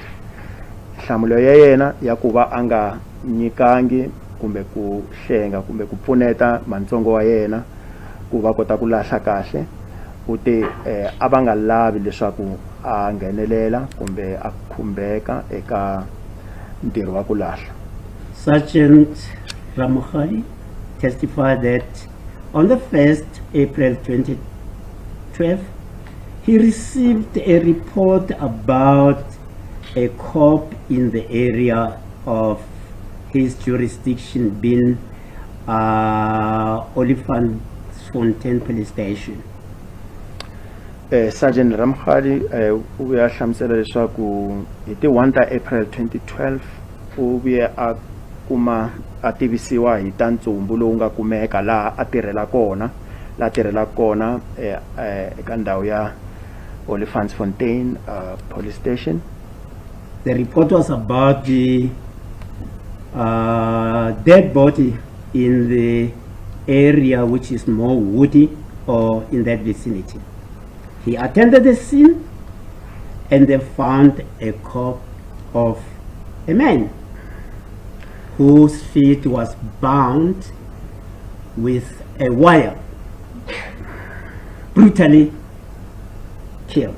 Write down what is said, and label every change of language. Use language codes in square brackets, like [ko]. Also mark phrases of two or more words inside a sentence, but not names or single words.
[ts] Nhlamulo ya yena ya ku va a nga nyikangi kumbe ku hlenga kumbe ku pfuneta mantsongo wa yena ku va kota ku lahla kahle uti a va nga lavi leswaku a nghenelela kumbe a khumbeka eka ntirho wa ku lahla. [en] Sergeant Ramokgadi testified that on the 1st April 2012, he received a report about a cop in the area of his jurisdiction being Olifantsfontein police station. [ts] Sergeant Ramokgadi u ya hlamusela leswaku hi ti 1 April 2012 u vuye a kuma a tivisiwa hi ta ntsumbu lowu nga kumeka laha a tirhela kona eka ndhawu ya Olifantsfontein [en] police station. The report was about the dead body in the area which is more woody or in that vicinity. He attended the scene and they found a corpse of a man whose feet was bound with a wire, brutally killed.